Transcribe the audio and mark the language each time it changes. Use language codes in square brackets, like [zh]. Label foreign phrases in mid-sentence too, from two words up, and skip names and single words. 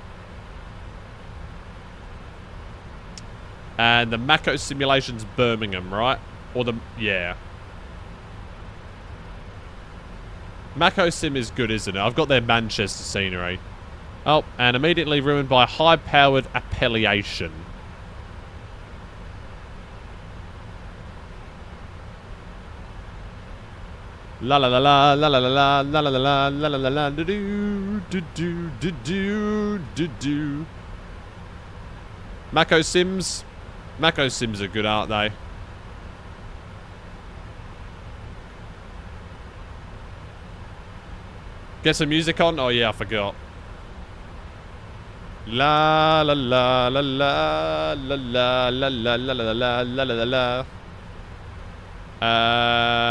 [en] And the Mako simulation's Birmingham, right? Or the... yeah. Mako sim is good, isn't it? I've got their Manchester scenery. Oh, and immediately ruined by high-powered appellation. La la la la la la la la la la la la la la la do do do do do do do. Mako Sims. Mako Sims are good, aren't they? Get some music on? Oh yeah, I forgot. La la la la la la la la la la la la la la la.